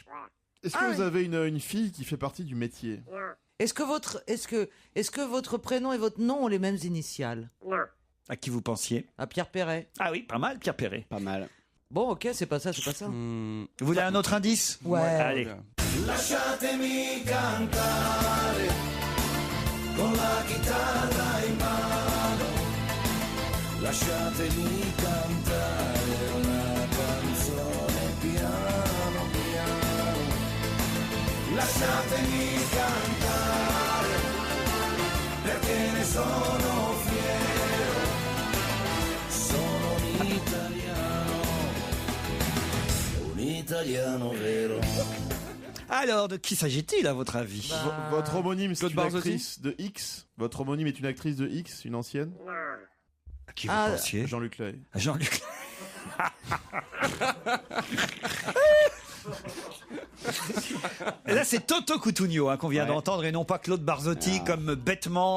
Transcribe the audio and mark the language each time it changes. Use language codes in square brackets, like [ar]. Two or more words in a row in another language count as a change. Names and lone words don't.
[fr] Est-ce que vous avez une fille qui fait partie du métier? Est-ce que votre prénom et votre nom ont les mêmes initiales? À qui vous pensiez? À Pierre Perret. Ah oui, pas mal, Pierre Perret. Pas mal. Bon, ok, c'est pas ça. Vous voulez un autre indice? Ouais. Allez. [it] Lasciatemi cantare con la chitarra in mano, lasciatemi cantare una canzone piano piano, lasciatemi cantare perché ne sono fiero, sono un italiano vero. [fr] Alors, de qui s'agit-il à votre avis? Votre homonyme, c'est Claude une Barzotti. actrice de X. Votre homonyme est une actrice de X, une ancienne. À qui vous pensiez? Jean-Luc Lahaye. Jean-Luc. Et là, c'est Toto Cutugno qu'on vient d'entendre et non pas Claude Barzotti comme bêtement.